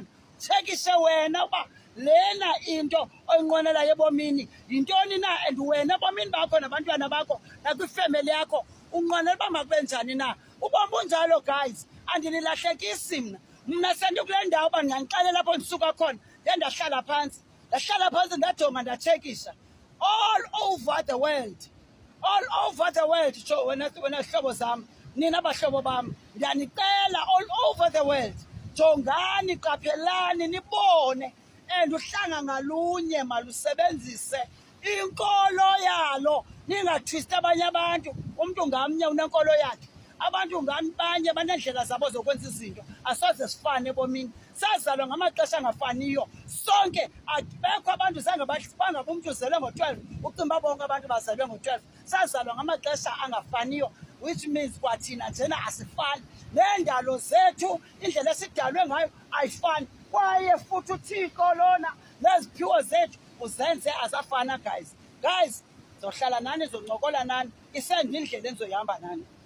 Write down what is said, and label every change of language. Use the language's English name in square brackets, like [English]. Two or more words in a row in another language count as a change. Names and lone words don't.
[Xhosa] Tshekishe wena uba lena into oyinqwenelayo ebomini yintoni na, and wena ebomini bakho nabantwana bakho nakwifemeli yakho unqwenela uba makube njani na. Ubomi bunjalo guys, andinilahlekisi mna sendikule ndawo uba ndinganixelela apho ndisuka khona. Ndahlala phantsi ndajonga ndatshekisha [English] all over the world. [Xhosa] Jo wena hlobo zam, nina bahlobo bam, ndiyanicela [English] all over the world, [Xhosa] jongani, qaphelani, nibone, and uhlanga ngalunye malusebenzise inkolo yalo. Ningathwist abanye abantu, umntu ngamnye unenkolo yakhe. Abantu ngabanye banendlela zabo zokwenza izinto, asoze sifane ebomini. Sazalwa ngamaxesha angafaniyo sonke. Abekho abantu bangaba umntu uzelwe ngo-12 ucimba bonke abantu bazalwe ngo-12. Sazalwa ngamaxesha angafaniyo, [English] which means [Xhosa] kwathina njena asifani. Neendalo zethu, indlela esidalwe ngayo ayifani, kwaye futhi uThixo lona neziphiwo zethu uzenze azafana guys. Zohlala nani, zoncokola nani, isendindlela endizoyihamba nani.